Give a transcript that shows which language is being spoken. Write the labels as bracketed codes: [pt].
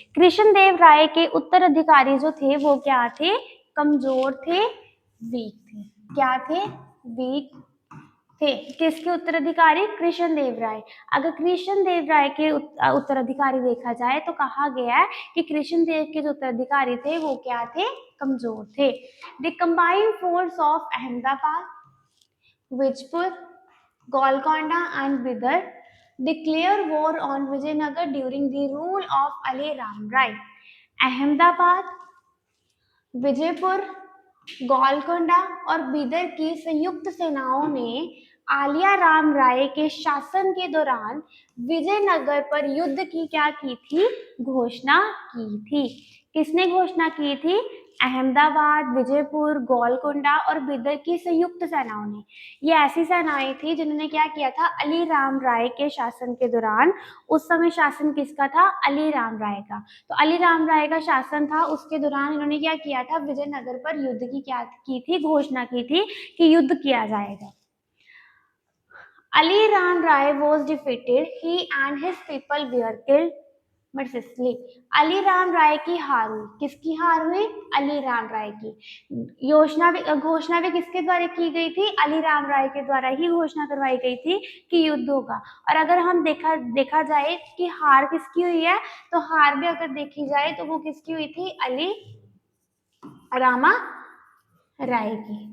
[hi] कृष्णदेव राय के उत्तराधिकारी जो थे वो क्या थे, कमजोर थे, वीक थे। क्या थे, वीक थे। किसके उत्तराधिकारी, कृष्णदेव राय। अगर कृष्णदेव राय के उत्तराधिकारी देखा जाए तो कहा गया है कि कृष्णदेव के जो उत्तराधिकारी थे वो क्या थे, कमजोर थे। [en] The combined force of Ahmedabad, Vijaypur, Golconda and Bidar declare war on Vijayanagar during the rule of Ali Ram Rai. [hi] Ahmedabad, Vijaypur, Golconda और बीदर की संयुक्त सेनाओं ने आलिया राम राय के शासन के दौरान विजयनगर पर युद्ध की क्या की थी, घोषणा की थी। किसने घोषणा की थी, अहमदाबाद, विजयपुर, गोलकोंडा और बीदर की संयुक्त सेनाओं ने। ये ऐसी सेनाएं थी जिन्होंने क्या किया था, अली राम राय के शासन के दौरान, उस समय शासन किसका था, अली राम राय का। तो अली राम राय का शासन था, उसके दौरान इन्होंने क्या किया था, विजयनगर पर युद्ध की क्या की थी, घोषणा की थी कि युद्ध किया जाएगा। [en] Ali Ram Rai was defeated. He and his people were killed mercilessly. [hi] Ali Ram राय की हार हुई, किसकी हार हुई, अली राम राय की। घोषणा भी किसके द्वारा की गई थी, अली राम राय के द्वारा ही घोषणा करवाई गई थी कि युद्ध होगा। और अगर हम देखा जाए कि हार किसकी हुई है, तो हार भी अगर देखी जाए तो वो किसकी हुई थी, अली रामा राय की।